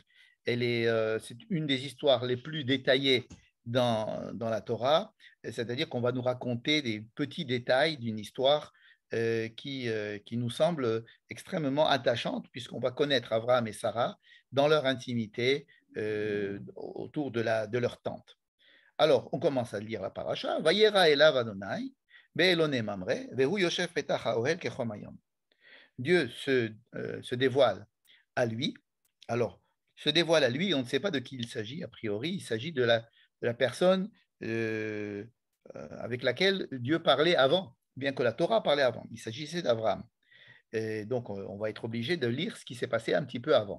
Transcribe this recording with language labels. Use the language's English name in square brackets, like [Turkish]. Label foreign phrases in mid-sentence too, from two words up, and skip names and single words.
[French] C'est une des histoires les plus détaillées dans la Torah, c'est-à-dire qu'on va nous raconter des petits détails d'une histoire qui nous semble extrêmement attachante, puisqu'on va connaître Abraham et Sarah dans leur intimité autour de leur tente. Alors, on commence à lire la paracha. [Hebrew] וירא אליו אדוני באלני ממרא והוא ישב פתח האהל כחם היום. [French] Dieu se dévoile à lui. Alors, se dévoile à lui, on ne sait pas de qui il s'agit, a priori, il s'agit de la personne avec laquelle Dieu parlait avant, bien que la Torah parlait avant. Il s'agissait d'Abraham. Donc, on va être obligé de lire ce qui s'est passé un petit peu avant.